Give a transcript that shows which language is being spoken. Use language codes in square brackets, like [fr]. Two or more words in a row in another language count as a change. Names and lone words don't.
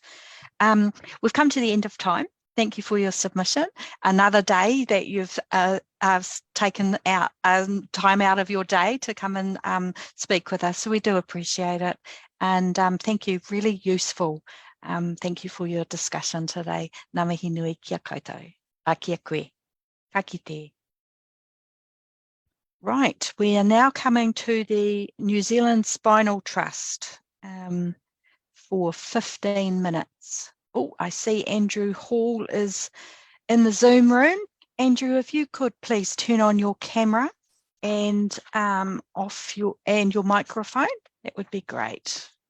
[en] We've come to the end of time. Thank you for your submission. Another day that you've taken out time out of your day to come and speak with us. So we do appreciate it. And thank you, really useful. Thank you for your discussion today. [mi] Ngā mihi nui kia koutou. A kia koe. Ka kite. [en] Right, we are now coming to the New Zealand Spinal Trust for 15 minutes. Oh, I see Andrew Hall is in the Zoom room. Andrew, if you could please turn on your camera and off your microphone, that would be great.